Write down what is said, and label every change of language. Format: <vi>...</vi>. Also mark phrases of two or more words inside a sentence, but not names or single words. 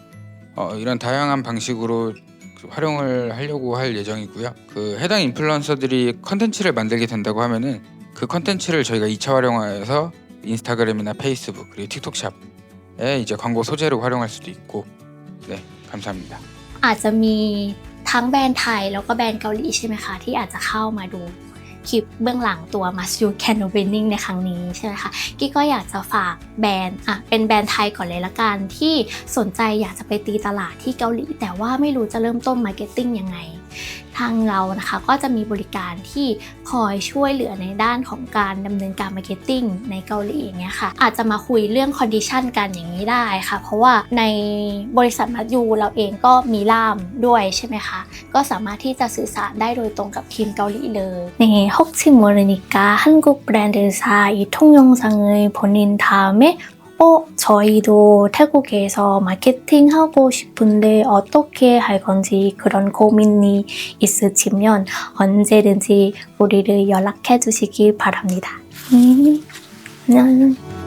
<ko>이런 다양한 방식으로 활용을 하려고 할 예정이고요. 그 해당 인플루언서들이 컨텐츠를 만들게 된다고 하면은 그 컨텐츠를 저희가 2차 활용하여서 인스타그램이나 페이스북 그리고 틱톡샵에 이제 광고 소재로 활용할 수도 있고 네 감사합니다.</ko> <th>อาจจะมีทั้งแบรนด์ไทยแล้วก็แบรนด์เกาหลีใช่ไหมคะที่อาจจะเข้ามาดูคลิปเบื้องหลังตัว Must You Can Opening ในครั้งนี้ใช่ไหมคะกี้ก็อยากจะฝากแบรน ด์เป็นแบรนด์ไทยก่อนเลยละกันที่สนใจอยากจะไปตีตลาดที่เกาหลีแต่ว่าไม่รู้จะเริ่มต้นมาร์เก็ตติ้งยังไงทางเรา นะคะก็จะมีบริการที่คอยช่วยเหลือในด้านของการดำเนินการมาร์เก็ตติ้งในเกา หลีอย่างเงี้ยค่ะอาจจะมาคุยเรื่องคอนดิชันกันอย่างนี้ได้ค่ะ เพราะว่าในบริษัทมัดยูเราเองก็มีล่ามด้วยใช่ไหมคะก็สามารถที่จะสื่อสารได้โดยตรงกับทีมเกาหลีเลย</th> <ko>혹시 모르니까 한국 브랜드사 이 통영상을 보낸 다음에 저희도 태국에서 마케팅하고 싶은데 어떻게 할 건지 그런 고민이 있으시면 언제든지 우리를 연락해 주시기 바랍니다. 안녕.</ko>